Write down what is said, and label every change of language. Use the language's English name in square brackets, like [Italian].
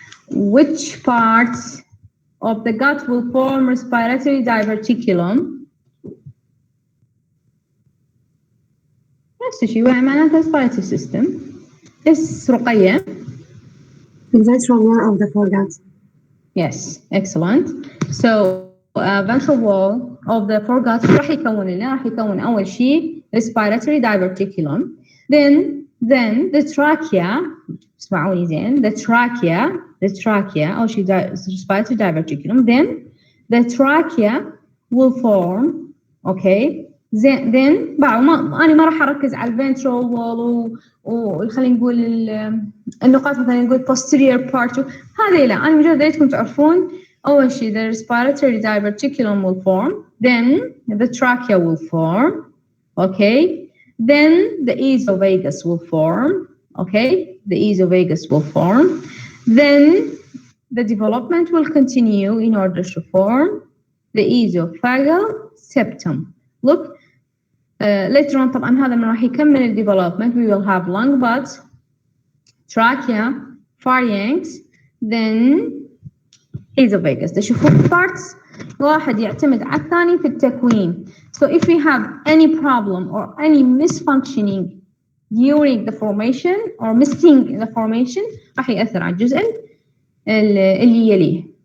[English] Which part of the gut will form respiratory diverticulum? [Arabic] نفس الشيء معناته respiratory system. [English] Yes, رقية. The ventral wall of the foregut. Yes, excellent. So ventral wall of the foregut [Arabic] راح يكون أول شيء [English] respiratory diverticulum. then the trachea, [Arabic] اسمعوني زين, [English] the trachea أو شيء respiratory diverticulum, then the trachea will form, okay, then [Arabic] أنا ما راح أركز على الventral wall وخلينا نقول النقاط مثلا نقول [English] posterior part [Arabic] هذه لا, أنا مجرد أريدكم تعرفون أول شيء [English] the respiratory diverticulum will form, then the trachea will form, okay, then the esophagus will form, okay, the esophagus will form, then the development will continue in order to form the esophageal septum. Look, later on [Arabic] طبعا هذا من راح يكمل ال [English] development. We will have lung buds, trachea, pharynx, then esophagus. [Arabic] تشوفون parts واحد يعتمد على الثاني في التكوين. [English] So if we have any problem or any misfunctioning during the formation or missing the formation [Arabic] راح يأثر على الجزء اللي يليه.